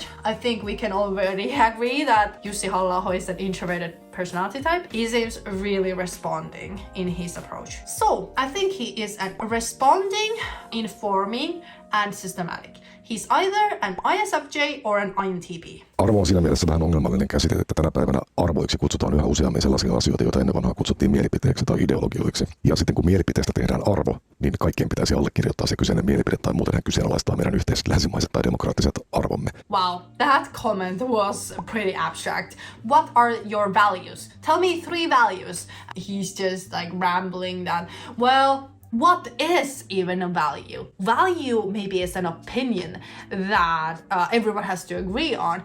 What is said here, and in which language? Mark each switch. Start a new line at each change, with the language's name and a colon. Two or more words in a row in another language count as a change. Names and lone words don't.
English: I think we can already agree that Jussi Halla-Aho is an introverted personality type. He seems really responding in his approach. So I think he is a responding, informing, and systematic. He's either an ISFJ or an INTP.
Finnish: Arvo on siinä mielessä vähän ongelmallinen käsite, että tänä päivänä arvoiksi kutsutaan yhä useammin sellaisia asioita, joita ennen vanhaa kutsuttiin mielipiteeksi tai ideologioiksi. Ja sitten kun mielipiteestä tehdään arvo, niin kaikkien pitäisi allekirjoittaa se kyseinen mielipide tai muuten hän kyseenalaistaa meidän yhteiset länsimaiset tai demokraattiset arvomme.
English: Wow, that comment was pretty abstract. What are your values? Tell me 3 values. He's just like rambling that, well, what is even a value? Value maybe is an opinion that everyone has to agree on.